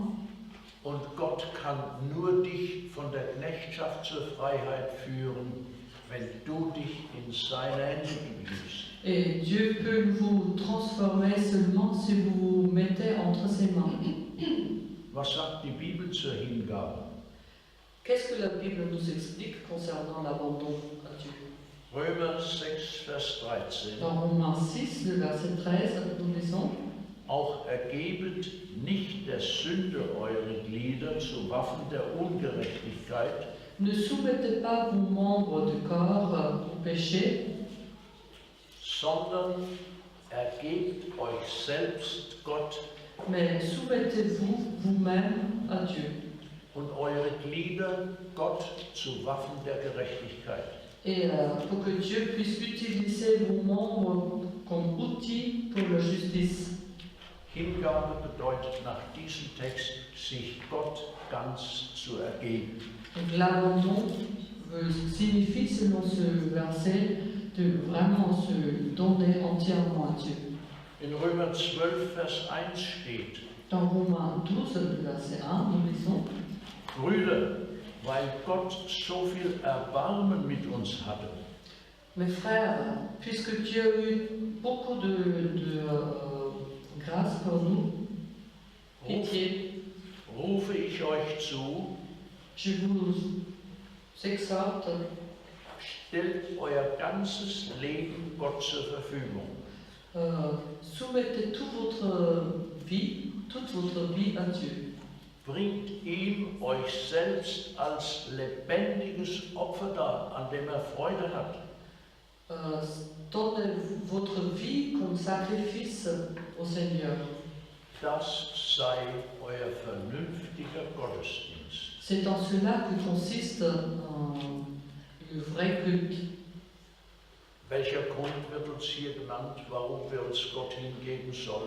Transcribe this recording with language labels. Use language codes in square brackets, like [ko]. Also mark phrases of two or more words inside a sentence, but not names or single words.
[de] Und Gott kann nur dich von der Knechtschaft zur Freiheit führen, wenn du dich in seine Hände begibst. [fr] Et Dieu peut vous transformer seulement si vous vous mettez entre ses mains. [de] Was sagt die Bibel zur Hingabe? [fr] Qu'est-ce que la Bible nous explique concernant l'abandon à Dieu? [de] Römer 6, Vers 13. [fr] Dans Romains 6, le verset 13, nous lisons: [de] Auch ergebet nicht der Sünde eure Glieder zu Waffen der Ungerechtigkeit, [fr] Ne soumettez pas vos membres du corps au péché, [de] sondern ergebt euch selbst Gott [fr] mais soumettez-vous vous-même à Dieu. [de] und eure Glieder Gott zu Waffen der Gerechtigkeit. [fr] et pour que Dieu puisse utiliser vos membres comme outils pour la justice. [de] Hingabe bedeutet nach diesem Text, sich Gott ganz zu ergeben. [fr] Donc l'abandon signifie, selon ce verset, de vraiment se donner entièrement à Dieu. [de] In Römer 12, Vers 1 steht: [fr] Dans Romains 12, verset 1, nous lisons: [de] Brüder, weil Gott so viel Erbarmen mit uns hatte, [fr] Mes frères, puisque Dieu a eu beaucoup de grâce pour nous, pitié, [de] rufe ich euch zu, [fr] je vous exhorte, [de] stellt euer ganzes Leben Gott zur Verfügung. [fr] soumettez toute votre vie à Dieu. [de] Bringt ihm euch selbst als lebendiges Opfer dar, an dem Freude hat. [fr] Donnez votre vie comme sacrifice au Seigneur. [de] Das sei euer vernünftiger Gottesdienst. [fr] C'est en cela que consiste le vrai culte. [de] Welcher Grund wird uns hier genannt, warum wir uns Gott hingeben sollen?